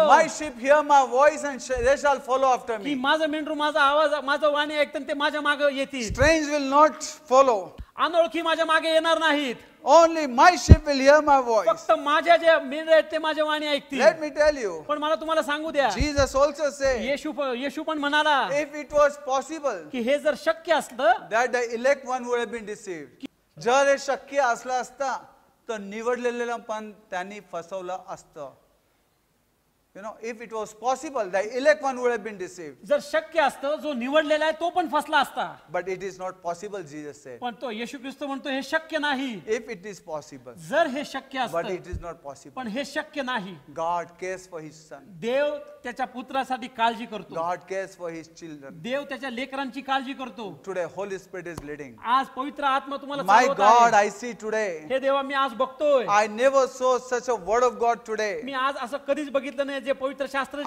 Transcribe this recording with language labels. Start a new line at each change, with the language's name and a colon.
English: my sheep hear my voice and they shall follow after
Marathi: की
English: me.
Marathi: माझं मेंढरू माझा आवाज माझं वाणी ऐकतं ते माझ्या मागे येतील.
English: Strange will not follow.
Marathi: अनोळखी माझ्या मागे येणार नाहीत.
English: Only my sheep will hear my voice.
Marathi: फक्त माझ्या जे मेंढरे आहेत ते माझ्या वाणी ऐकतील.
English: Let me tell you,
Marathi: पण मला तुम्हाला सांगू द्या,
English: Jesus also said,
Marathi: येशू पण म्हणाला
English: if it was possible
Marathi: की हे जर शक्य असलं
English: that the elect one would have been deceived.
Marathi: जर हे शक्य असलं असता तर निवडलेलं पण त्यांनी फसवलं असतं.
English: You know, if it was possible, the elect one would have been deceived.
Marathi: जर शक्य असतं जो निवडलेला आहे तो पण फसला असता.
English: But it is not possible, Jesus said.
Marathi: पण तो येशू ख्रिस्त म्हणतो हे शक्य नाही.
English: If it is possible,
Marathi: जर हे शक्य
English: but
Marathi: असतं
English: it is not possible.
Marathi: पण हे शक्य नाही.
English: God cares for his son.
Marathi: देव त्याच्या पुत्रासाठी काळजी करतो.
English: God cares for his children.
Marathi: देव त्याच्या लेकरांची काळजी करतो.
English: Today, Holy Spirit is leading.
Marathi: आज पवित्र आत्मा तुम्हाला
English: My
Marathi: चालवत
English: God,
Marathi: आहे.
English: I see today.
Marathi: हे देवा मी आज बघतोय.
English: I never saw such a word of God today.
Marathi: मी आज असं कधीच बघितलं नाही जे पवित्र शास्त्र